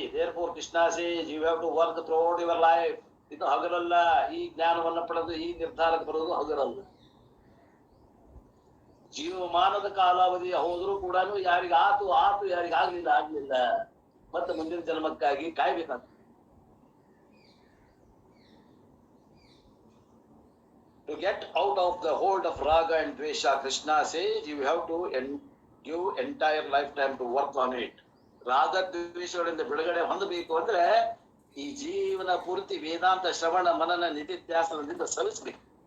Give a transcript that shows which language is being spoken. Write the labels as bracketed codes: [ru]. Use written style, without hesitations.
[en] Therefore Krishna says you have to work throughout your life. [kn] ಇದು ಹಗರಲ್ಲ. ಈ ಜ್ಞಾನವನ್ನ ಪಡೆದು ಈ ನಿರ್ಧಾರಕ್ಕೆ ಬರೋದು ಹಗರಲ್ಲ. ಜೀವಮಾನದ ಕಾಲಾವಧಿ ಹೋದ್ರೂ ಕೂಡ ಯಾರಿಗಾತು ಆತು, ಯಾರಿಗಾಗ್ಲಿಲ್ಲ. ಮತ್ತೆ ಮುಂದಿನ ಜನ್ಮಕ್ಕಾಗಿ ಕಾಯ್ಬೇಕಾಗ್ತದೆ. [en] To get out of the hold of raga and dvesha, Krishna says you have to give entire lifetime to work on it. [kn] ರಾಗದ್ವೇಷಗಳಿಂದ ಬಿಡುಗಡೆ ಹೊಂದಬೇಕು ಅಂದ್ರೆ ಈ ಜೀವನ ಪೂರ್ತಿ ವೇದಾಂತ ಶ್ರವಣ ಮನನ ನಿಧಿಧ್ಯಾಸನದಿಂದ ಸವಿಸ್ಬೇಕು.